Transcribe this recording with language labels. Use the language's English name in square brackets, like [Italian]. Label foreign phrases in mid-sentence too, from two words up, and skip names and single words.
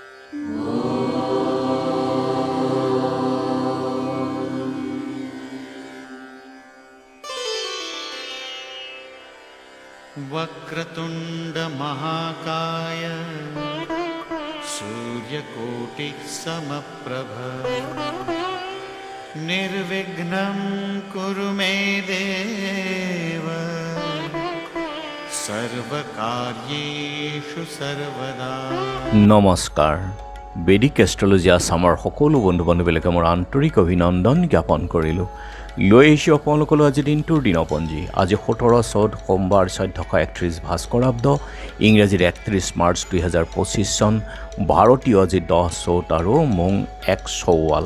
[Sanskrit] वक्रतुंड महाकाय सूर्यकोटि समप्रभ निर्विघ्नं कुरु मे देव सर्वकार्येषु सर्वदा। [Assamese] নমস্কাৰ। বেদিক এষ্ট্ৰলজি আছামৰ সকলো বন্ধু বান্ধৱীলৈকে মোৰ আন্তৰিক অভিনন্দন জ্ঞাপন কৰিলোঁ। লৈ আহিছোঁ আপোনালোকলৈ আজি দিনটোৰ দিনপঞ্জী। আজি 17 চ'ত সোমবাৰ 1431 ভাস্কৰাব্দ, ইংৰাজীৰ 31 মাৰ্চ 2025 চন, ভাৰতীয় আজি 10 চ'ত আৰু মোং 1 চৌৱাল।